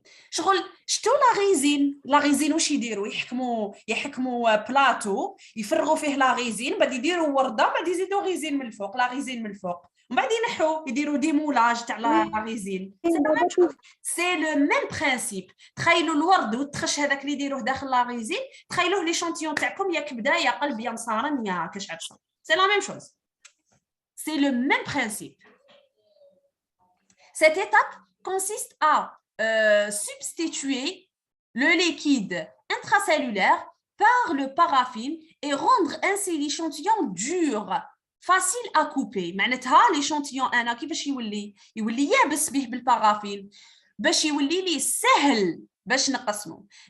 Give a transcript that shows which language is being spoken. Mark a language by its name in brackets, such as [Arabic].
[Arabic] شغل شتو لا غيزين واش يديروا؟ يحكموا بلاطو يفرغوا فيه لا غيزين، بعد يديروا ورده، بعد يزيدوا غيزين من الفوق، لا غيزين من الفوق، ومن بعد ينحوا يديروا ديمولاج تاع لا غيزين. سي لو ميم برينسيپ. تخيلوا الورد والتخش هذاك اللي يديروه داخل لا غيزين، تخيلوه لي شونتيون تاعكم يا كبده يا قلب يا مصارن يا كاش عبسه. سي لا ميم شوز، سي لو ميم برينسيپ. [French] Cette étape consiste à substituer le liquide intracellulaire par le paraffine et rendre ainsi l'échantillon dur, facile à couper. [Arabic] معناتها l'échantillon انا كيفاش يولي يابس به بالبارافين باش يولي لي سهل باش نقسمه.